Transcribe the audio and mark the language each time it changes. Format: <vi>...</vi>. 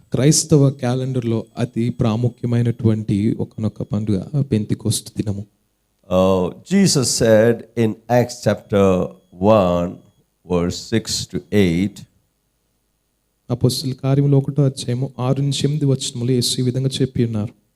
<te>క్రైస్తవ క్యాలెండర్లో అతి ప్రాముఖ్యమైనటువంటి ఒకనొక పండుగ పెంతెకొస్తు దినము.</te> <en>Jesus said in Acts chapter 1 verse 6 to 8.</en> <te>అపొస్తలుల కార్యములు 1వ అధ్యాయము 6 నుంచి 8 వచనములు యేసు ఈ విధంగా చెప్పి ఉన్నారు.</te>